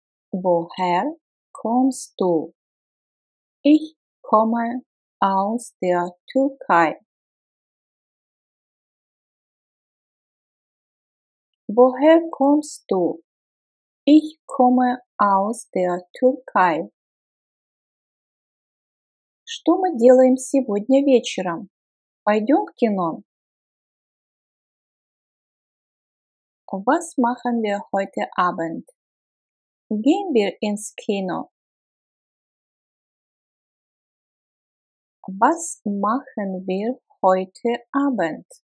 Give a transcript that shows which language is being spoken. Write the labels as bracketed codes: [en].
[de] Woher kommst du? Ich komme aus der Türkei. Woher kommst du? Ich komme aus der Türkei. [ru] Что мы делаем сегодня вечером? Пойдем в кино? [de] Was machen wir heute Abend? Gehen wir ins Kino? Was machen wir heute Abend?